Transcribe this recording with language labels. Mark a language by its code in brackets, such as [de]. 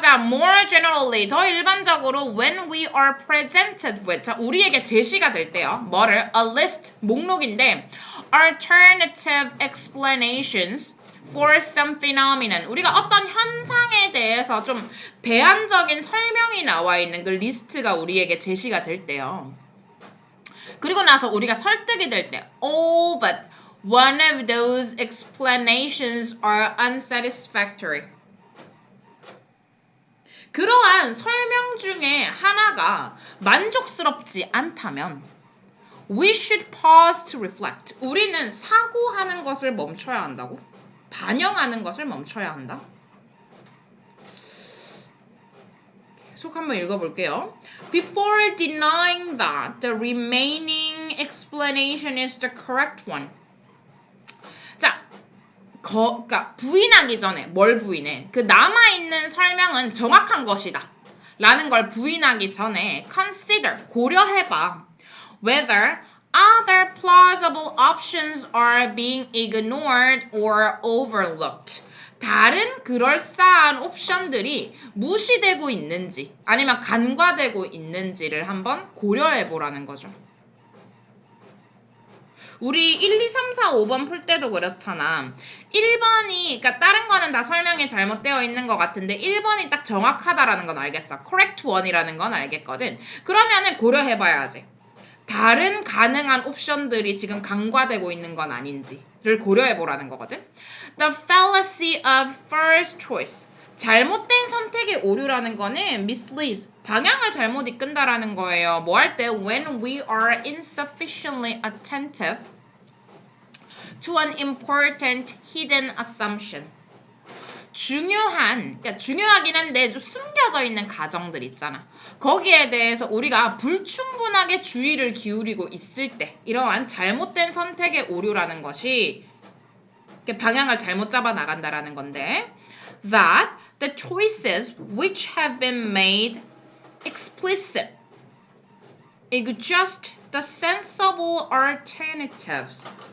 [ko] 자, [en] more generally, [ko] 더 일반적으로 [en] when we are presented with, [ko] 자, 우리에게 제시가 될 때요. 뭐를? [en] A list, [ko] 목록인데 [en] alternative explanations for some phenomenon. [ko] 우리가 어떤 현상에 대해서 좀 대안적인 설명이 나와 있는 그 리스트가 우리에게 제시가 될 때요. 그리고 나서 우리가 설득이 될 때, [en] oh, but one of those explanations are unsatisfactory. [ko] 그러한 설명 중에 하나가 만족스럽지 않다면 [en] we should pause to reflect. [ko] 우리는 사고하는 것을 멈춰야 한다고? 반영하는 것을 멈춰야 한다. 계속 한번 읽어볼게요. [en] Before denying that the remaining explanation is the correct one. [ko] 자, 그러니까 부인하기 전에 뭘 부인해? 그 남아있는 설명은 정확한 것이다. 라는 걸 부인하기 전에 consider, 고려해봐. [en] Whether other plausible options are being ignored or overlooked. [ko] 다른 그럴싸한 옵션들이 무시되고 있는지 아니면 간과되고 있는지를 한번 고려해보라는 거죠. 우리 1, 2, 3, 4, 5번 풀 때도 그렇잖아. 1번이, 그러니까 다른 거는 다 설명이 잘못되어 있는 것 같은데 1번이 딱 정확하다라는 건 알겠어. correct one이라는 건 알겠거든. 그러면은 고려해봐야지. 다른 가능한 옵션들이 지금 간과되고 있는 건 아닌지를 고려해보라는 거거든. [en] The fallacy of first choice. [ko] 잘못된 선택의 오류라는 거는 misleads, 방향을 잘못 이끈다라는 거예요. 뭐 할 때 [en] when we are insufficiently attentive to an important hidden assumption. [ko] 그러니까 중요하긴 한데 좀 숨겨져 있는 가정들 있잖아. 거기에 대해서 우리가 불충분하게 주의를 기울이고 있을 때 이러한 잘못된 선택의 오류라는 것이 방향을 잘못 잡아 나간다라는 건데 [en] that the choices which have been made explicit exist the sensible alternatives.